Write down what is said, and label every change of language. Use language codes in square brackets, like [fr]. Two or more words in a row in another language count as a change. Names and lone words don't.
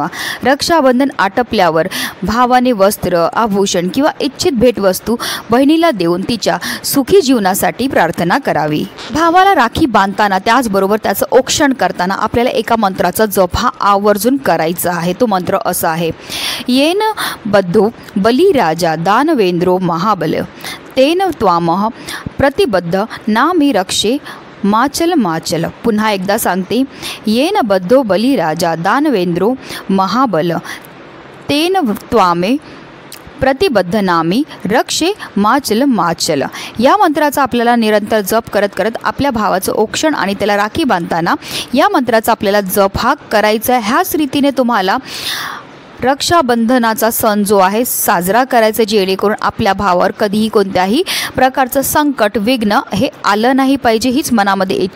[mr] रक्षाबंधन आटपल्यावर भावाने वस्त्र, आभूषण किंवा इच्छित भेटवस्तू बहिणीला देऊन तिच्या सुखी जीवनासाठी प्रार्थना करावी। भावाला राखी बांधताना त्याचबरोबर त्याचं औक्षण करताना आपल्याला एका मंत्राचा जप हा आवर्जून करायचा आहे। तो मंत्र असा आहे, [sa] येन बद्धो बलिराजा दानवेंद्रो महाबल तेन त्वामः प्रतिबद्ध नामी रक्षे माचल माचल। [mr] पुन्हा एकदा सांगते, [sa] येन बद्धो बलिराजा दानवेंद्रो महाबल तेन त्वामे प्रतिबद्ध नामी रक्षे माचल माचल। [mr] या मंत्राचा आपल्याला निरंतर जप करत करत आपल्या भावाचं औक्षण आणि त्याला राखी बांधताना या मंत्राचा आपल्याला जप हा करायचा आहे। ह्याच रीतीने तुम्हाला रक्षाबंधनाचा सण जो आहे साजरा करायचा, जेणेकरून आपल्या भावावर कधीही कोणत्याही प्रकारचं संकट विघ्न हे आलं नाही पाहिजे, हीच मनामध्ये इच्छा।